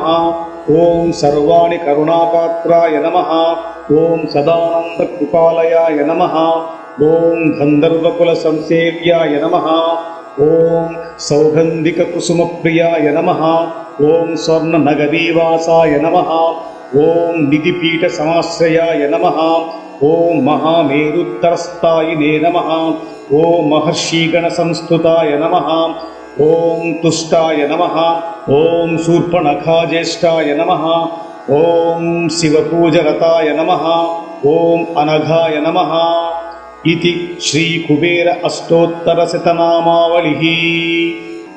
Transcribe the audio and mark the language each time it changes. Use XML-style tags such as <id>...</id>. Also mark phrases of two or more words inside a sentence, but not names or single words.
<sa>ॐ सर्वाणि करुणापात्राय नमः। ॐ सदानन्दकृपालयाय नमः। ॐ गन्धर्वकुलसंसेव्याय नमः। ॐ सौगन्धिककुसुमप्रियाय नमः। ॐ स्वर्णनगरीवासाय नमः। ॐ निधिपीठ समाश्रयाय नमः ॐ महामेरूत्तरस्थायिने नमः ॐ महर्षिगण संस्तुताय नमः ॐ तुष्टाय नमः ॐ शूर्पणखाज्येष्ठाय नमः ॐ शिवपूजारताय नमः ॐ अनघाय नमः इति श्री कुबेर अष्टोत्तर शतनामावलिः।</sa>